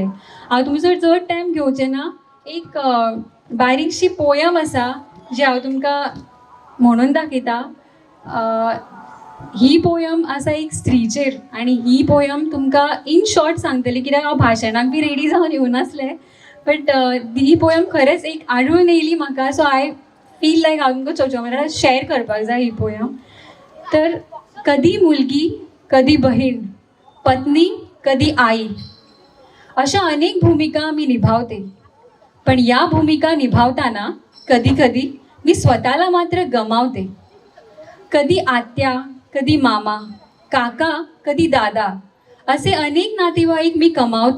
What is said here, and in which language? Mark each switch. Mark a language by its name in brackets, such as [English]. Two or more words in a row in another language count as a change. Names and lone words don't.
[Konkani] हांव तुमचो चड टायम घेवचें ना. एक बारीकशी पोयम आसा जी हांव तुमकां म्हणून दाखयता. ही पोयम आसा एक स्त्रीचेर आनी ही पोयम तुमकां [English] in short [Konkani] सांगतली, कित्याक हांव भाशणाक बी रेडी जावन येवनासलें. बट ही पोयम खरेंच एक आडून येयली म्हाका. [English] so I feel like [Konkani] हांव तुमकां [English] social media [Konkani] शेअर करपाक जाय ही पोयम. [Marathi] तर कधी मुलगी, कधी बहीण, पत्नी, कधी आई, अशा अनेक भूमिका आम्ही निभावते. पण या भूमिका निभावताना कधी कधी मी स्वतःला मात्र गमावते. कधी आत्या, कधी मामा, काका, कधी दादा असे अनेक नातेवाईक मी कमावते.